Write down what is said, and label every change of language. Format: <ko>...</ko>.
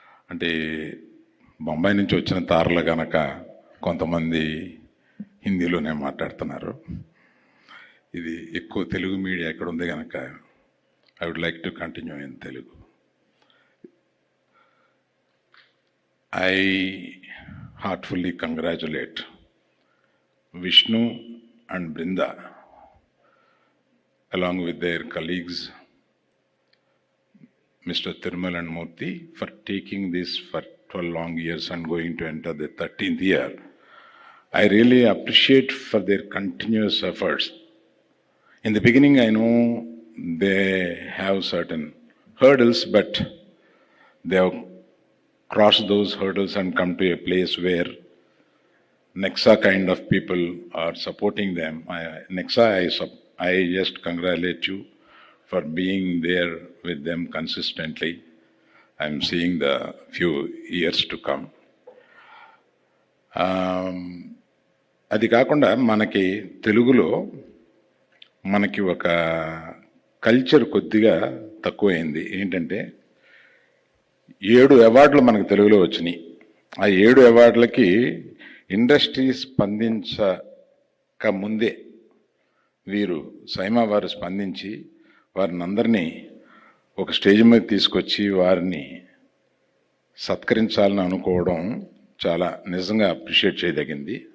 <te>అంటే బొంబాయి నుంచి వచ్చిన తారలు కనుక కొంతమంది హిందీలోనే మాట్లాడుతున్నారు. ఇది ఎక్కువ తెలుగు మీడియా ఎక్కడ ఉంది కనుక</te> <en>I would like to continue in Telugu. I heartfully congratulate Vishnu and Brinda along with their colleagues Mr. Thirmal and Murthy for taking this for 12 long years and going to enter the 13th year. I really appreciate for their continuous efforts. In the beginning I know they have certain hurdles, but they have cross those hurdles and come to a place where Nexa kind of people are supporting them. Nexa, I just congratulate you for being there with them consistently. I'm seeing the few years to come.</en> <te>అది కాకుండా మనకి తెలుగులో మనకి ఒక culture కొద్దిగా తక్కువైంది. ఏంటంటే 7 అవార్డులు మనకు తెలుగులో వచ్చినాయి. ఆ 7 అవార్డులకి ఇండస్ట్రీ స్పందించక ముందే వీరు సైమా వారు స్పందించి వారిని అందరినీ ఒక స్టేజ్ మీద తీసుకొచ్చి వారిని సత్కరించాలని అనుకోవడం చాలా నిజంగా అప్రిషియేట్ చేయదగింది.</te>